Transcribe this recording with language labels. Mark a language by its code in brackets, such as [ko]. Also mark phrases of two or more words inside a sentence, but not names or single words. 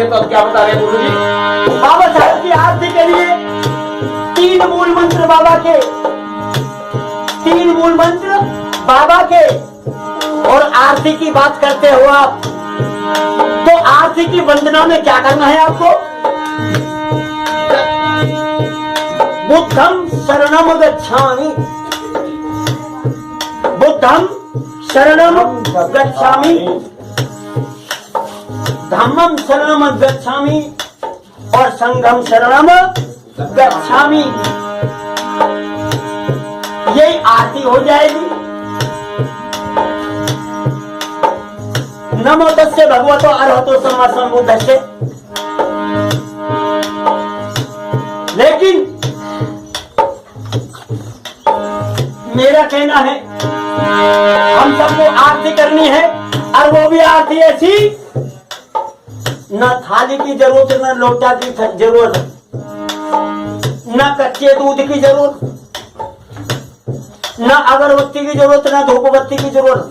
[hi] तो अब क्या बता रहे हैं गुरु जी? बाबा साहब की आरती के लिए 3 मूल मंत्र बाबा के, 3 मूल मंत्र बाबा के। और आरती की बात करते हो आप, तो आरती की वंदना में क्या करना है आपको? [pi] बुद्धम शरणम गच्छामि, बुद्धम शरणम गच्छामि, धम्मम शरणम गच्छामि और संघम शरणम गच्छामि। [hi] यही आरती हो जाएगी। [pi] नमो तस्से भगवतो अरहतो सम्मा सम्बुद्धस्से। [hi] लेकिन मेरा कहना है हम सबको आरती करनी है, और वो भी आरती ऐसी, न थाली की जरूरत, न लोटा की जरूरत, न कच्चे दूध की जरूरत, न अगरबत्ती की जरूरत, न धूपबत्ती की जरूरत,